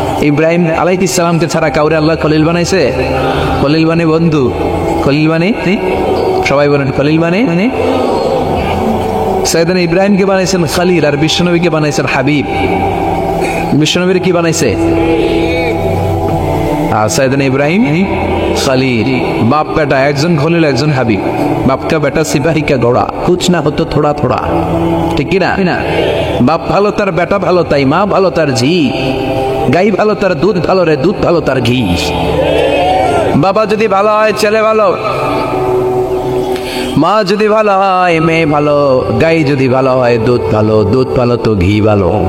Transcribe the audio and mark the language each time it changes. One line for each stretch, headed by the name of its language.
Bangla: ইব্রাহিম আলাইহিস সালামকে ছাড়া কাউরে আল্লাহ খলিল বানাইছে? খলিল মানে বন্ধু, খলিল মানে সবাই বলেন খলিল মানে সাইয়েদনা ইব্রাহিমকে বানাইছেন খলিল, আর বিশ্বনবীকে বানাইছেন হাবিব। বিশ্বনবীর কি বানাইছে? সাইয়েদনা ইব্রাহিম खलील,
Hindi: बाप बेटा
Bangla: একজন খলিল একজন হাবিব।
Hindi: बाप का बेटा सिपाही का घोड़ा, कुछ ना हो तो थोड़ा थोड़ा,
Bangla: ঠিক কি না? বাপ ভালো তার বেটা ভালো, তাই মা ভালো তার ঝি, গাই ভালো তার দুধ ভালো রে, দুধ ভালো তার ঘি। বাবা যদি ভালো হয় ছেলে ভালো, মা যদি ভালো হয় মেয়ে ভালো, গাই যদি ভালো হয় দুধ ভালো, দুধ ভালো তো ঘি ভালো।